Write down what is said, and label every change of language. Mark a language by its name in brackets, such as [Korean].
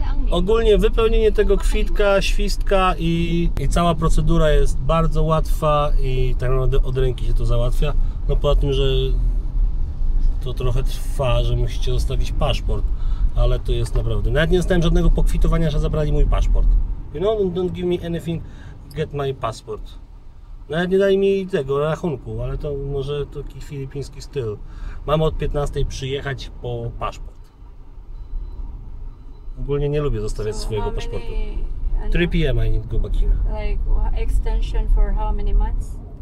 [Polish] Ogólnie wypełnienie tego kwitka, świstka i cała procedura jest bardzo łatwa i tak naprawdę od ręki się to załatwia. No poza tym, że to trochę trwa, że musicie zostawić paszport, ale to jest naprawdę... Nawet nie dostałem żadnego pokwitowania, że zabrali mój paszport. [English] You know, don't give me anything, get my passport. [Polish] Nawet nie dali mi tego rachunku, ale to może taki filipiński styl. Mam od 15 przyjechać po paszport. Ogólnie nie lubię zostawiać swojego paszportu. [English] 3 p.m. I need to go back here. Like extension for how many months?